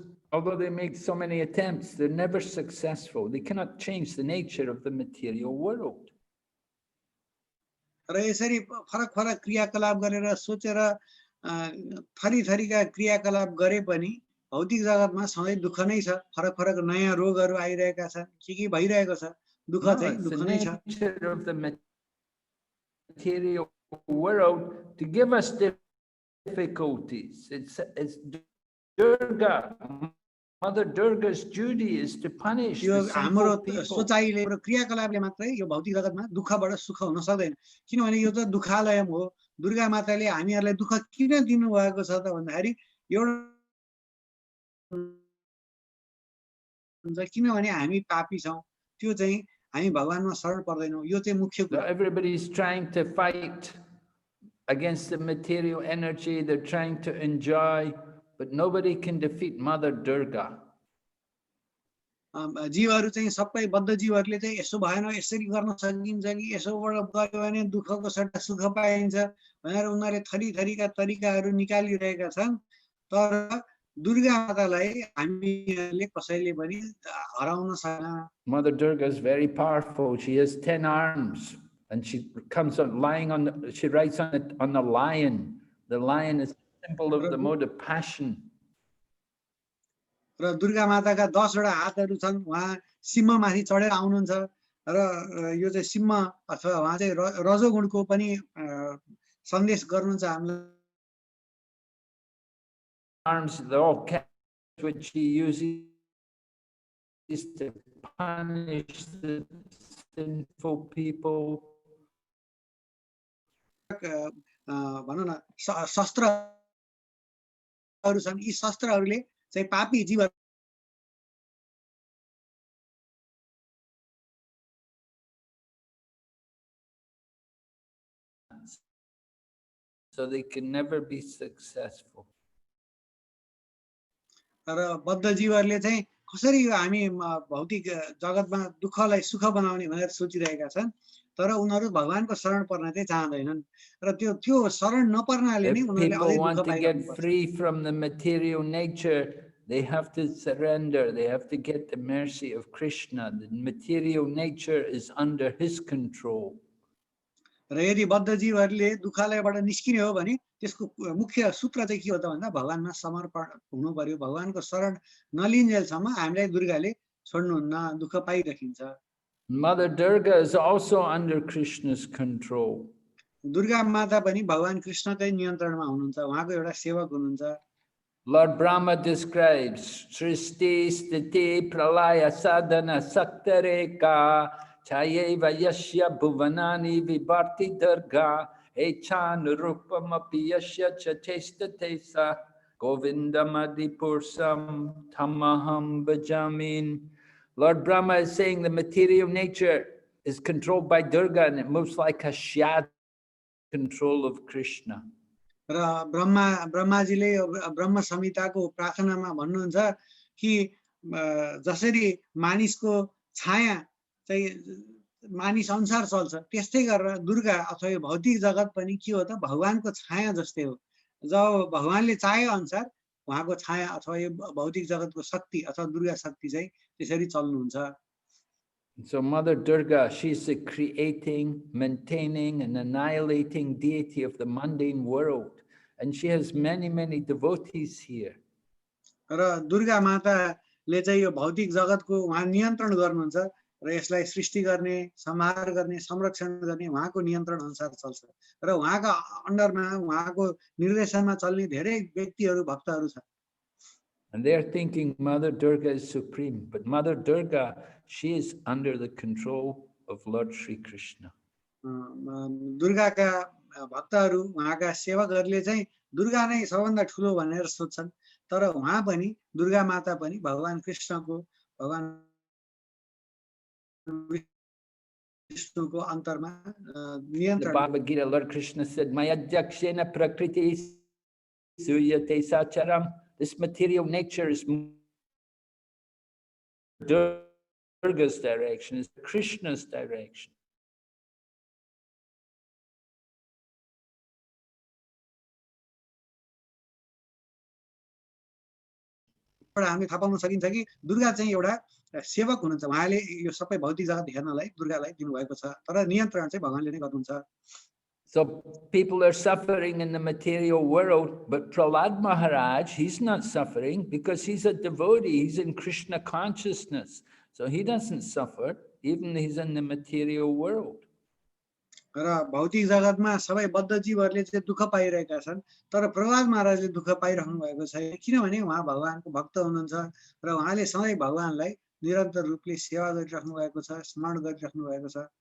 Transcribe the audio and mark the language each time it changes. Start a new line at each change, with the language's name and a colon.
English: Although they make so many attempts, they're never successful. They cannot change the nature of the material world.
Nepali: र यसरी फरक फरक क्रियाकलाप गरेर सोचेर थरी थरीका क्रियाकलाप गरे पनि भौतिक जगतमा सधैँ दुःख नै छ फरक फरक नयाँ रोगहरु आइरहेका छन् के भइरहेको छ दुःख चाहिँ दुःख नै छ
English: It's the nature of the material world to give us difficulties. It's Durga. Mother Durga's duty is to punish
Nepali: यो
English: the
Nepali: हाम्रो
English: sinful people.
Nepali: सोचाइले र क्रियाकलापले मात्रै यो भौतिक जगतमा दुःखबाट सुख हुन सक्दैन किनभने यो त दुःखालय हो दुर्गा माताले हामीहरुलाई दुःख किन दिनु भएको छ त भन्दाखेरि एउटा किनभने हामी पापी छौं त्यो चाहिँ हामी भगवानमा शरण पर्दैनौं यो चाहिँ मुख्य कुरा
English: Everybody is trying to fight against the material energy. They're trying to enjoy, but nobody can defeat Mother Durga.
Nepali: जीवहरु चाहिँ सबै बद्ध जीवहरुले चाहिँ यसो भएन यसरी गर्न सकिन्छ कि यसोबाट गर्यो भने दुःखको सट्टा सुख पाइन्छ भनेर उनीहरुले थरी थरीका तरिकाहरु निकालिरहेका छन् तर दुर्गा मातालाई हामीहरुले कसैले पनि हराउन सक्दैन
English: Mother Durga is very powerful. She has 10 arms and she comes on lying on she rides on the lion. The lion is a symbol of the mode of passion.
Nepali: र दुर्गा माताका 10 वटा हातहरु छन् उहाँ सिंहमाथि चढेर आउनुहुन्छ र यो चाहिँ सिंह अथवा उहाँ चाहिँ रजोगुणको पनि सन्देश गर्नुहुन्छ हामीलाई
English: Arms they're all cats which she uses to punish the sinful people.
Nepali: भनौं न शस्त्रहरु छन् यी शस्त्रहरुले चाहिँ पापी जीव
English: So they can never be successful.
Nepali: र बद्ध जीवहरुले चाहिँ कसरी यो हामी भौतिक जगतमा दुःखलाई सुख बनाउने भनेर सोचिरहेका छन् तर उनीहरू भगवानको शरण पर्न चाहिँ चाहँदैनन् र त्यो शरण नपर्नाले नै
English: If
Nepali: उनीहरूले अझै
English: people
Nepali: दुःख
English: want to
Nepali: पाइरहनु
English: get
Nepali: पर्छ।
English: free from the material nature, they have to surrender. They have to get the mercy of Krishna. The material nature is under his control.
Nepali: र यदि बद्ध जीवहरूले दुःखालयबाट निस्किने हो भने त्यसको मुख्य सूत्र चाहिँ के हो त भन्दा भगवानमा समर्पण हुनु पर्यो। भगवानको शरण नलिन्जेलसम्म हामीलाई दुर्गाले छोड्नुहुन्न, दुःख पाइराखिन्छ।
English: Mother Durga is also under Krishna's control.
Nepali: Durga माता पनि भगवान कृष्णकै नियन्त्रणमा हुनुहुन्छ, उहाँको एउटा सेवक हुनुहुन्छ।
English: Lord Brahma describes
Sanskrit: Srishti Sthiti Pralaya Sadhana Saktareka Chayeva Yashya Bhuvanani Vibharti Durga Echanurupamapi Yashya Chatestatesa Govindamadhipursam Tamaham Bhajamin.
English: Lord Brahma is saying the material nature is controlled by Durga and it moves like a shadow control of Krishna.
Nepali: र ब्रह्माजीले ब्रह्म संहिताको प्रार्थनामा भन्नुहुन्छ कि जसरी मानिसको छाया चाहिँ मानिस अनुसार चल्छ त्यस्तै गरेर दुर्गा अथवा भौतिक जगत पनि के हो त भगवानको छाया जस्तै हो। जब भगवानले चाहे अनुसार उहाँको छाया अथवा यो भौतिक जगतको शक्ति अथवा दुर्गा शक्ति चाहिँ त्यसरी चल्नुहुन्छ।
English: So Mother Durga, she's the creating, maintaining and annihilating deity of the mundane world. And she has many, many devotees here.
Nepali: र दुर्गा माताले चाहिँ यो भौतिक जगतको उहाँ नियन्त्रण गर्नुहुन्छ र यसलाई सृष्टि गर्ने, संहार गर्ने, संरक्षण गर्ने उहाँको नियन्त्रण अनुसार चल्छ र उहाँको अन्डरमा उहाँको निर्देशनमा चल्ने धेरै व्यक्तिहरू भक्तहरू छन्।
English: And they're thinking Mother Durga is supreme, but Mother Durga, she is under the control of Lord Sri Krishna.
Nepali: दुर्गाका भक्तहरू उहाँका सेवकहरूले चाहिँ दुर्गा नै सबभन्दा ठुलो भनेर सोच्छन्, तर उहाँ पनि दुर्गा माता पनि भगवान कृष्णको भगवान विष्णुको अन्तरमा नियन्त्रण।
English: The Bhagavad Gita, Lord Krishna said,
Sanskrit: Mayadhyakshena prakriti suyate sacharam.
English: This material nature is Durga's direction, is Krishna's direction.
Nepali: हामी थाहा पाउन सकिन्छ कि दुर्गा चाहिँ एउटा सेवक हुनुहुन्छ, उहाँले यो सबै भौतिक जगत हेर्नलाई दुर्गालाई दिनुभएको छ, तर नियन्त्रण चाहिँ भगवानले नै गर्नुहुन्छ।
English: So people are suffering in the material world, but Prahlad Maharaj, he's not suffering because he's a devotee, he's in Krishna consciousness. So he doesn't suffer, even he's in the material world.
Nepali: र भौतिक जगतमा सबै बद्ध जीवहरूले चाहिँ दुःख पाइरहेका छन्, तर प्रहलाद महाराजले दुःख पाइरहनु भएको छैन, किनभने उहाँ भगवानको भक्त हुनुहुन्छ र उहाँले सधैँ भगवानलाई निरन्तर रूपले सेवा गरिराख्नु भएको छ, स्मरण गरिराख्नु भएको छ।